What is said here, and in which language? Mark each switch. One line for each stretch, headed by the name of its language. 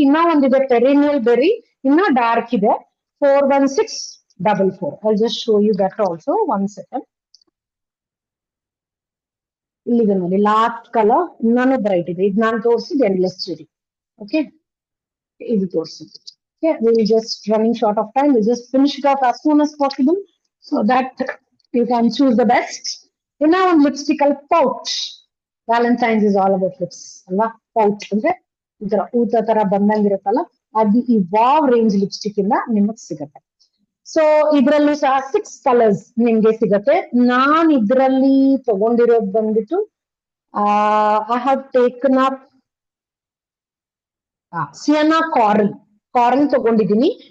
Kannada: ಇನ್ನ ಒಂದಿದೆ perennial berry, ಇನ್ನ ಡಾರ್ಕ್ ಇದೆ, 41644.
English: I just show you that also. 1 second.
Kannada: ಇಲ್ಲಿದೆ ನೋಡಿ, ಲಾಸ್ಟ್ ಕಲರ್ ಇನ್ನೂ ಬ್ರೈಟ್ ಇದೆ. ಇದು ನಾನು ತೋರಿಸಿದ್ದು ಎಂಡ್ಲೆಸ್ ಚೆರಿ. ಓಕೆ, ಇದು ತೋರಿಸಿದ್ದು.
English: Okay, we're just running short of time. We'll just finish it off as soon as possible so that you can choose the best.
Kannada: ಇನ್ನ ಒಂದು ಲಿಪ್ಸ್ಟಿಕ್ ಅಲ್ಲಿ pouch.
English: valentine's is all about lips
Kannada: ಅಲ್ವಾ? Pouch ಅಂದ್ರೆ ಈ ತರ ಊತ ತರ ಬಂದಂಗಿರುತ್ತಲ್ಲ, ಅದು ಈ ವಾವ್ ರೇಂಜ್ ಲಿಪ್ಸ್ಟಿಕ್ ಇಂದ ನಿಮಗ್ ಸಿಗತ್ತೆ. ಸೊ ಇದ್ರಲ್ಲೂ ಸಹ 6 ಕಲರ್ಸ್ ನಿಮ್ಗೆ ಸಿಗತ್ತೆ. ನಾನ್ ಇದ್ರಲ್ಲಿ ತಗೊಂಡಿರೋದು ಬಂದ್ಬಿಟ್ಟು
English: I have taken up
Kannada: ಸಿಯನಾ coral ತಗೊಂಡಿದ್ದೀನಿ.